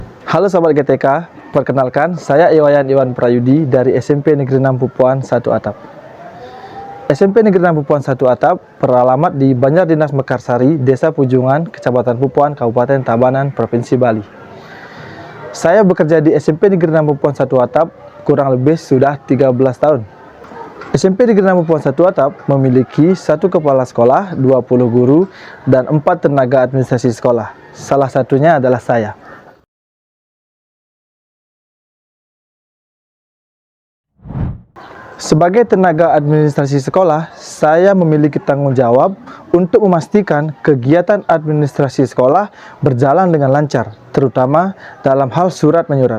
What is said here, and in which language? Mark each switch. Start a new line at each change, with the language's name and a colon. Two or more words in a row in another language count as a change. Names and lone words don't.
Indonesian: Halo sahabat GTK, perkenalkan saya Iwayan Iwan Prayudi dari SMP Negeri 6 Pupuan 1 Atap. SMP Negeri 6 Pupuan 1 Atap beralamat di Banjar Dinas Mekarsari, Desa Pujungan, Kecamatan Pupuan, Kabupaten Tabanan, Provinsi Bali. Saya bekerja di SMP Negeri 6 Pupuan 1 Atap kurang lebih sudah 13 tahun. SMP Negeri 6 Pupuan 1 Atap memiliki 1 kepala sekolah, 20 guru, dan 4 tenaga administrasi sekolah. Salah satunya adalah saya. Sebagai tenaga administrasi sekolah, saya memiliki tanggung jawab untuk memastikan kegiatan administrasi sekolah berjalan dengan lancar, terutama dalam hal surat menyurat.